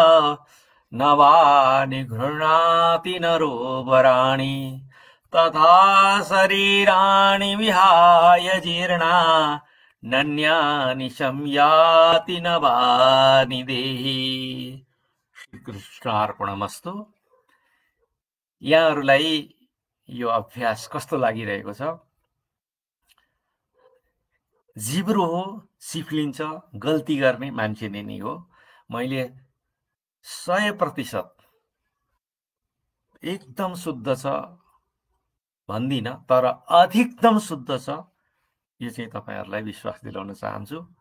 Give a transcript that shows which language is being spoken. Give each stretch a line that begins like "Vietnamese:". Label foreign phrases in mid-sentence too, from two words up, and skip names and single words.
Sanskrit: नवानि गृह्णाति नरोपराणि तथा शरीराणि विहाय जीर्णा नन्यानि संयाति नवानि देहि। श्रीकृष्णार्पणमस्तु।
Nepali: यहाँहरूलाई यो अभ्यास कस्तो लागिरहेको छ जिब्रो हो, सिफ्लिन्छ, गल्ती गर्ने मान्छे नै हो। मैले 100% एकदम शुद्ध छ भन्दिनँ, तर अधिकतम शुद्ध छ, यो चाहिँ तपाईहरुलाई विश्वास दिलाउन चाहन्छु।